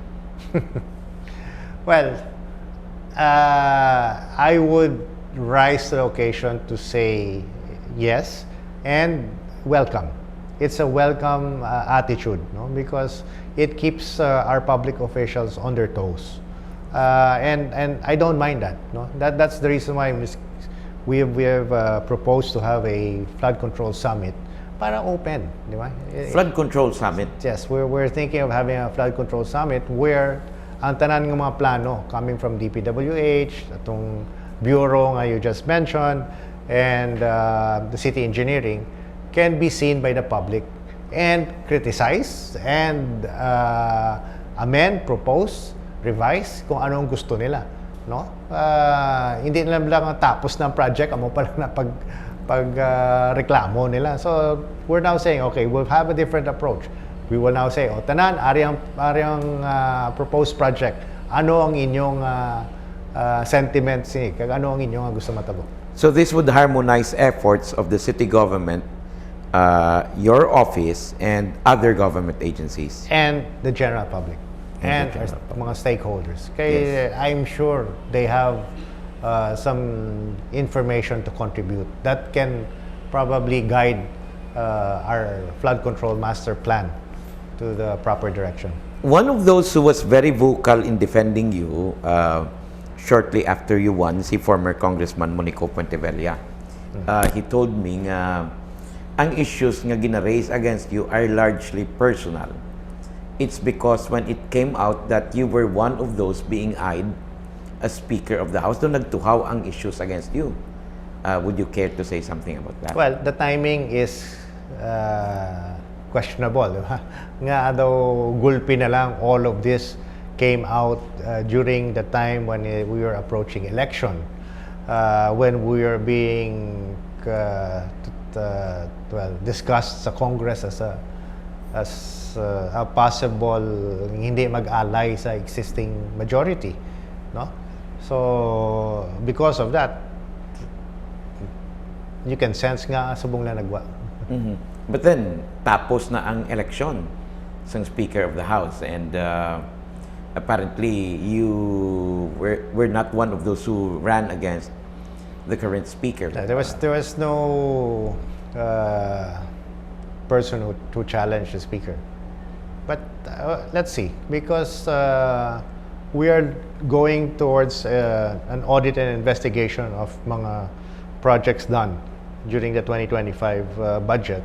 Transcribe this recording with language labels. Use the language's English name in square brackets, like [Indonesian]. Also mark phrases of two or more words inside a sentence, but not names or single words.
[English] Well, I would rise to the occasion to say yes and welcome. It's a welcome attitude, no? Because it keeps our public officials on their toes, and I don't mind that. No, that's the reason why we have proposed to have a flood control summit para open, [Filipino] di ba? [English] Flood control summit. Yes, we're thinking of having a flood control summit where [Hiligaynon] ang tanan ng mga plano [English] coming from DPWH, itong bureau nga you just mentioned, and the city engineering can be seen by the public and criticize and amend, propose, revise [Filipino] kung anong gusto nila, no? [Hiligaynon] Hindi lang tapos ng project amo pa lang na reklamo nila. [English] So we're now saying, okay, we'll have a different approach. We will now say, [Hiligaynon] tanan, ariyang proposed project, ano ang inyong sentiments ni, ano ang inyong gusto matabo. [English] So this would harmonize efforts of the city government, your office, and other government agencies. And the general public. And mga stakeholders. Kaya I'm sure they have some information to contribute that can probably guide our flood control master plan to the proper direction. One of those who was very vocal in defending you shortly after you won, si former Congressman Monico Puentevella. He told me [Hiligaynon] nga ang issues nga gina-raise [English] against you are largely personal. It's because when it came out that you were one of those being eyed as Speaker of the House, [Hiligaynon] doon nagtuhaw ang issues [English] against you. Would you care to say something about that? Well, the timing is questionable. [Hiligaynon] Nga daw gulpi na lang [English] all of this came out during the time when we were approaching election, when we were being discussed sa Congress as a possible [Hiligaynon] hindi mag-ally sa [English] existing majority, no? So because of that, you can sense [Hiligaynon] nga subong na nagwa. Mm-hmm. [English] But then [Hiligaynon] tapos na ang election sang [English] Speaker of the House, and apparently you were not one of those who ran against the current Speaker. There was no person who challenged the Speaker. But let's see, because we are going towards an audit and investigation of mga projects done during the 2025 budget.